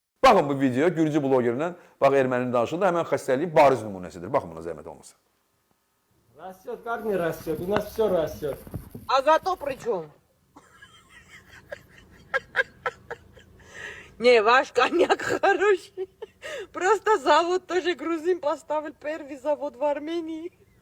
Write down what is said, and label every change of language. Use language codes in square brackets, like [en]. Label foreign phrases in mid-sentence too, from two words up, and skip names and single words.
[az] Baxın bu video Gürcü blogerlə, bax erməninin danışıldı, həmən xəstəliyin bariz nümunəsidir. Baxın buna zəhmət olmasa. [ru] Растет, как не растет? У нас все растет. А зато при чем? Не, ваш коньяк хороший. Просто завод тоже грузин поставил первый завод в Армении.